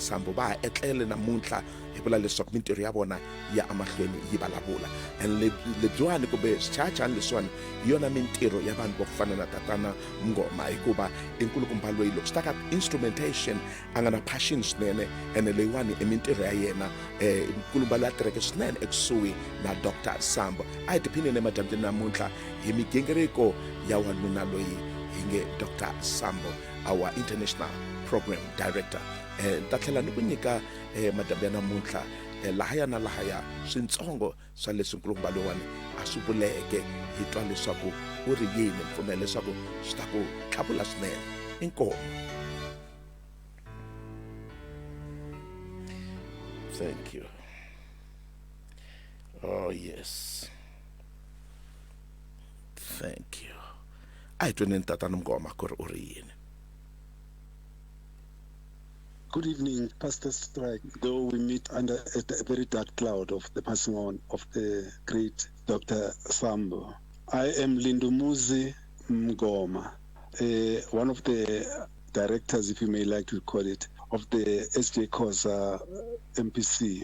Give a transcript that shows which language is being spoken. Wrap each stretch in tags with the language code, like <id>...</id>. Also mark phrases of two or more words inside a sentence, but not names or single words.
<ts>Sambo va ha etlele namuntlha hi vula leswaku mintirho ya vona ya amahlweni yi vulavula, and lebyiwani kumbe swichachani leswiwani hi yona mintirho ya vanhu va ku fana na tatana Ngoma hikuva i nkulukumba loyi loko swi ta ka instrumentation a nga na passion swinene, ene leyiwani i mintirho ya yena nkulukumba loyi a tirheke swinene ekusuhi na Dr. Sambo. A hi tiphinini emadyambyini namuntlha hi migingiriko ya wanuna loyi hi nge Dr. Sambo,</ts> <en>our international program director.</en> <ts>Ta tlhela ni ku nyika madyambu namuntlha lahaya na lahaya swintsongo swa leswi nkulukumba loyiwani a swi vuleke hi twa leswaku u ri yini, mpfumela leswaku swi ta ku tlhavula swinene. Inkomo.</ts> <en>Thank you. Oh yes, thank you.</en> <ts>A hi tweni tatana Ngoma ku ri u ri yini.</ts> <en>Good evening, Pastor Strike. Though we meet under a very dark cloud of the passing on of the great Dr. Sambo. I am Lindumuzi Mgoma, one of the directors, if you may like to call it, of the SJ Khoza MPC.</en>